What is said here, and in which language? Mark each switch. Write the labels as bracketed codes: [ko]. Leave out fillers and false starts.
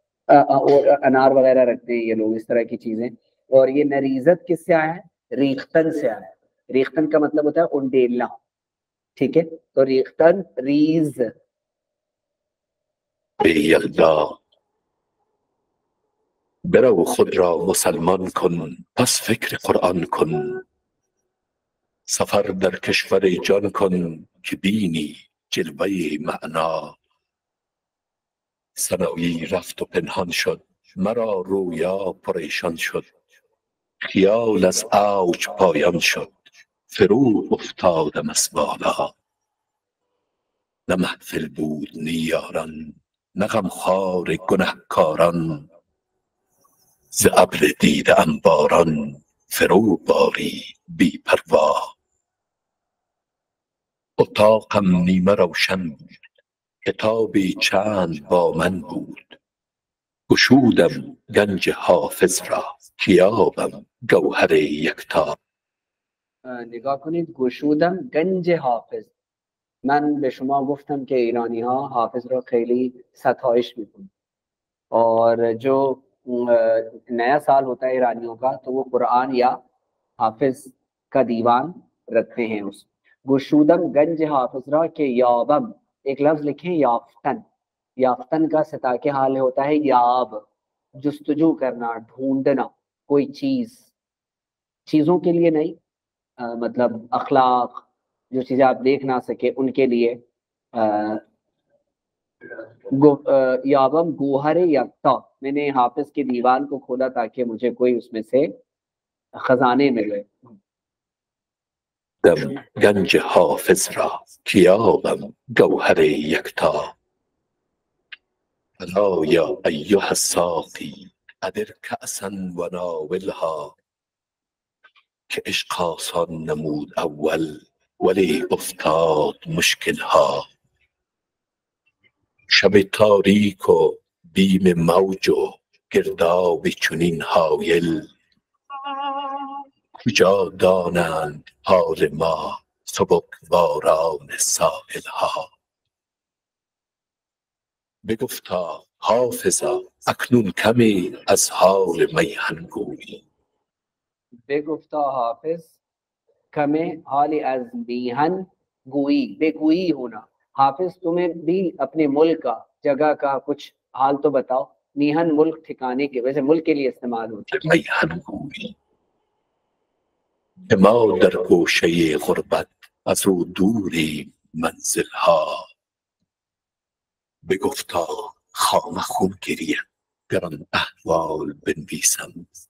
[hi] और अनार वगैरह रखते हैं ये लोग, इस तरह की चीजें। और ये नरीजत किससे आया है? रीख्तन से आया है। रीख्तन का मतलब होता है उंडेलना, ठीक है। तो रीख्तन रीज। [fa] یلدا برو خود را مسلمان کن، پس فکر قرآن کن. سفر در کشور جان کن که بینی جلوه معنا. سنایی رفت و پنهان شد، مرا رویا پریشان شد. خیال از اوج پایان شد، فرو افتادم از بالا. نه محفل بود نی یاران، نه غمخوار گنهکاران. ز ابر دیده ام باران، فرو بارید بی پروا. اتاقم نیمه روشن بود، کتابی چند با من بود. گشودم گنج حافظ را، که یابم گوهر یکتا. نگاه کنید، گشودم گنج حافظ. من به شما گفتم که ایرانی ها حافظ را خیلی ستایش میکنن، [hi] और जो नया साल होता है ईरानियों का, तो वो कुरान या हाफिज का दीवान रखते हैं। उस [fa] गुशूदम गंज हाफिजरा के याबम, [hi] एक लफ्ज लिखें याफ्तन। याफ्तन का सता के हाल होता है याब, जुस्तजू करना, ढूंढना कोई चीज, चीजों के लिए नहीं, मतलब अखलाक, जो चीजें आप देख ना सके उनके लिए। [fa] याबम गोहर यक्ता, [hi] मैंने हाफिज के दीवान को खोला ताकि मुझे कोई उसमें से खजाने मिले। [fa] دم گنج حافظ را، که یابم گوهر یکتا. الا یا ایها الساقی ادر کأسا و ناولها. که عشق آسان نمود اول، ولی افتاد مشکلها. شب تاریک و بیم موج و گرداب چنین هایل. کجا دانند حال ما سبکباران ساحلها. بگفتا حافظا اکنون کمی از حال میهن گویی. بگفتا حافظ کمی حالی از میهن گویی، بگویی होना। [hi] हाफिज तुम्हें भी अपने मुल्क का, जगह का कुछ हाल तो बताओ। मीहन मुल्क ठिकाने के, वैसे मुल्क के लिए इस्तेमाल होता है। [fa] میهن گویی که ما در گوشه غربت، از او دوری منزلها. بگفتا خام خون گریم گر آن احوال بنویسم.